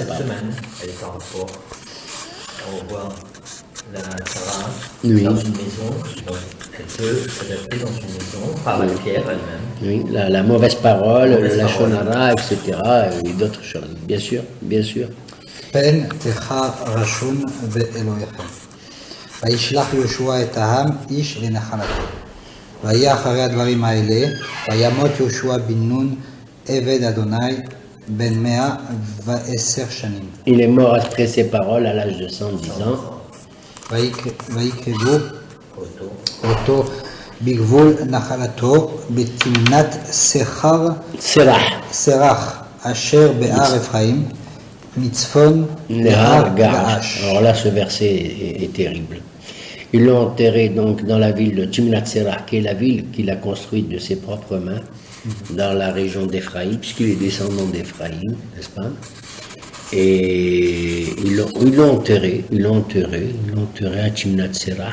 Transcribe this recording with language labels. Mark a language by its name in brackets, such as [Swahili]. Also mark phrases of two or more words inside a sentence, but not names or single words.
[French] capable. semaine, elle est en rapport. On voit la Sarah Oui. dans une maison, donc elle peut s'adapter dans une maison par la pierre elle-même. Oui, la mauvaise parole, la shonara, etc. et d'autres choses, bien sûr, bien sûr. [Hebrew] פן תחרשון באלוהיכם. וישלח יהושע את העם איש לנחלתו. ויהיה אחרי הדברים האלה, וימות יהושע בן נון עבד אדוני בן 110 שנים. [French] Il est mort après ces paroles à l'âge de 110 ans. [Hebrew] ויקרבו אותו בגבול נחלתו בתמנת סרח אשר בהר אפרים מצפון להר געש. [French] Alors là, ce verset est terrible. Ils l'ont enterré donc dans la ville de Timnat Serah, qui est la ville qu'il a construite de ses propres mains, dans la région d'Éphraïm, puisqu'il est descendant d'Éphraïm, n'est-ce pas? Et ils l'ont enterré à Timnat Serah.